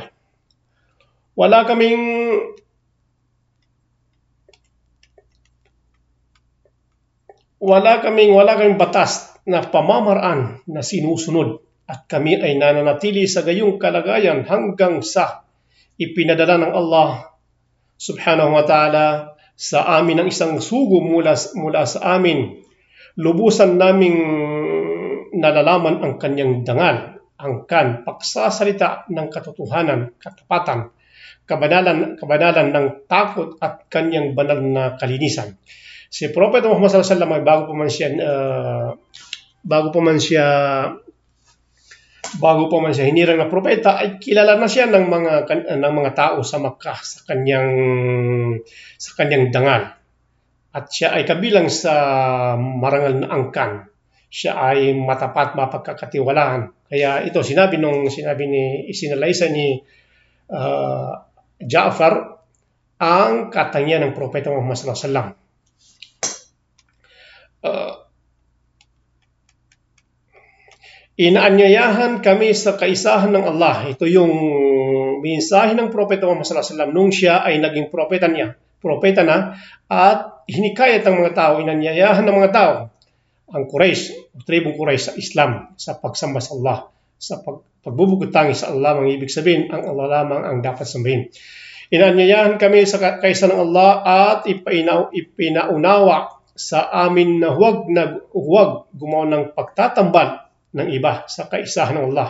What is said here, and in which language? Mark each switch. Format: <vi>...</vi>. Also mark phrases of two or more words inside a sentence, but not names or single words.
<tl>Wala kaming batas na pamamaraan na sinusunod, at kami ay nananatili sa gayong kalagayan hanggang sa ipinadala ng Allah</tl> <ar>سبحانه وتعالى</ar> <tl>sa amin ang isang sugo mula sa amin. Lubusan naming nalalaman ang kanyang dangal, angkan, pagsasalita ng katotohanan, katapatan, kabanalan ng takot at kanyang banal na kalinisan." Si Prophet Muhammad</tl> <ar>صلى الله عليه وسلم</ar> <tl>ay bago pa man siya hinirang na propeta, ay kilala na siya ng mga tao sa Makkah sa kanyang dangal. At siya ay kabilang sa marangal na angkan. Siya ay matapat, mapagkakatiwalaan. Kaya ito isinalaysay ni Ja'far ang katangian ng propeta Muhammad</tl> <ar>صلى الله عليه وسلم.</ar> <tl>Inaanyayahan kami sa kaisahan ng Allah. Ito yung mensahe ng propeta Muhammad</tl> <ar>صلى الله عليه وسلم</ar> <tl>nung siya ay naging propeta na, at hinikayat ng mga tao, inanyayahan ng mga tao ang tribong Quraysh sa Islam, sa pagsamba sa Allah, sa pagbubugtangi sa Allah. Ang ibig sabihin, ang Allah lamang ang dapat sambahin. Inaanyayahan kami sa kaisahan ng Allah at ipinaunawa sa amin na huwag gumawa ng pagtatambal ng iba sa kaisahan ng Allah.</tl>